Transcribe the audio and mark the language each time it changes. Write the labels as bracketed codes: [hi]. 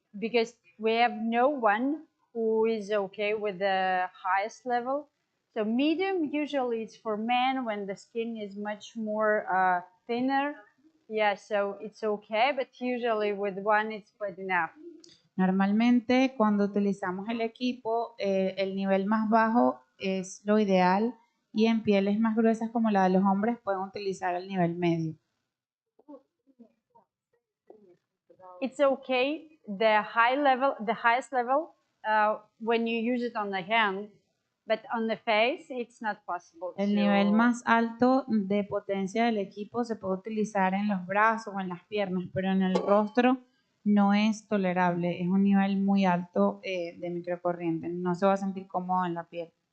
[en] Because we have no one who is okay with the highest level. So medium usually it's for men when the skin is much more thinner. Yeah, so it's okay, but usually with one it's quite enough. [es] Normalmente cuando utilizamos el equipo, el nivel más bajo es lo ideal y en pieles más gruesas como la de los hombres pueden utilizar el nivel medio. [en] It's okay, the highest level, when you use it on the hand, but on the face, it's not possible. [es] El nivel más alto de potencia del equipo se puede utilizar en los brazos o en las piernas, pero en el rostro no es tolerable, es un nivel muy alto de microcorriente, no se va a sentir cómodo en la piel.